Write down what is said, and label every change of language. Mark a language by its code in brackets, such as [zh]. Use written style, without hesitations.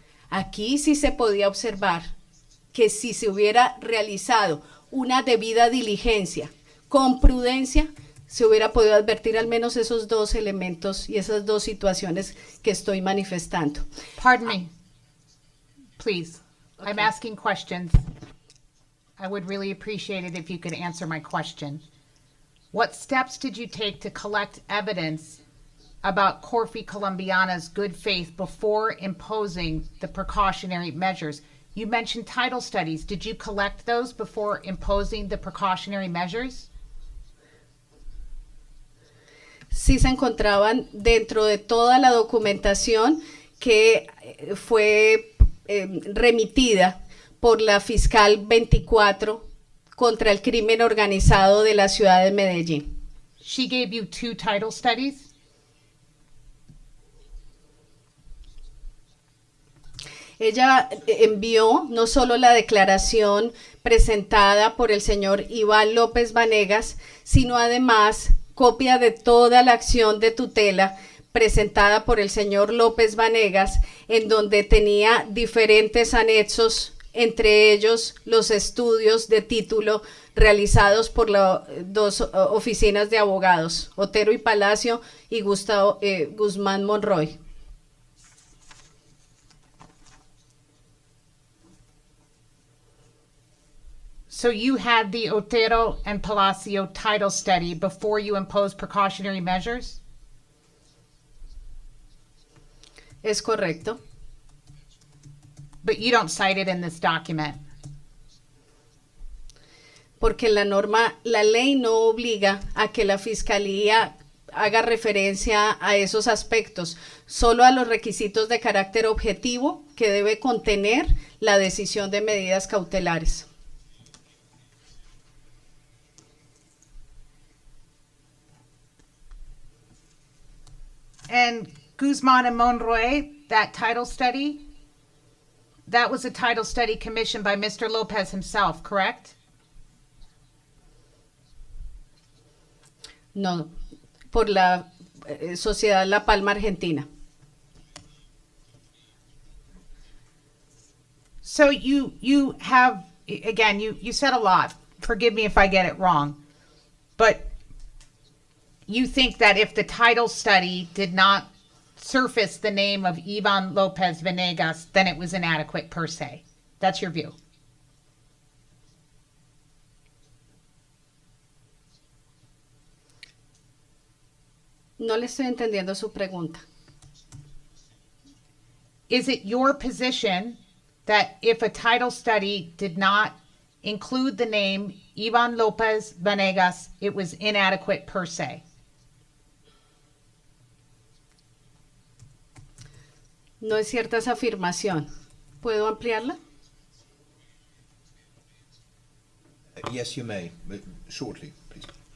[es] Aquí sí se podía observar que si se hubiera realizado una debida diligencia con prudencia, se hubiera podido advertir al menos esos dos elementos y esas dos situaciones que estoy manifestando. [en] Pardon me. Please. Okay. I'm asking questions. I would really appreciate it if you could answer my question. What steps did you take to collect evidence about Corfi Colombiana's good faith before imposing the precautionary measures? You mentioned title studies. Did you collect those before imposing the precautionary measures? [es] Sí se encontraban dentro de toda la documentación que fue remitida por la fiscal 24 contra el crimen organizado de la ciudad de Medellín. [en] She gave you 2 title studies? [es] Ella envió no solo la declaración presentada por el señor Iván López Vanegas, sino además copia de toda la acción de tutela presentada por el señor López Vanegas, en donde tenía diferentes anexos, entre ellos los estudios de título realizados por las dos oficinas de abogados, Otero y Palacio y Guzmán Monroy. [en] So you had the Otero and Palacio title study before you imposed precautionary measures? [es] Es correcto. [en] But you don't cite it in this document. [es] porque la ley no obliga a que la fiscalía haga referencia a esos aspectos, solo a los requisitos de carácter objetivo que debe contener la decisión de medidas cautelares. [en] And Guzman and Monroy, that title study, that was a title study commissioned by Mr. Lopez himself, correct? [es] No, por la Sociedad La Palma Argentina. [en] So you have, again, you said a lot. Forgive me if I get it wrong. But you think that if the title study did not surface the name of Ivan Lopez Venegas, then it was inadequate per se. That's your view. [es] No le estoy entendiendo su pregunta. [en] Is it your position that if a title study did not include the name Ivan Lopez Venegas, it was inadequate per se? No es cierta esa afirmación. ¿Puedo ampliarla? Yes, you may, but shortly, please.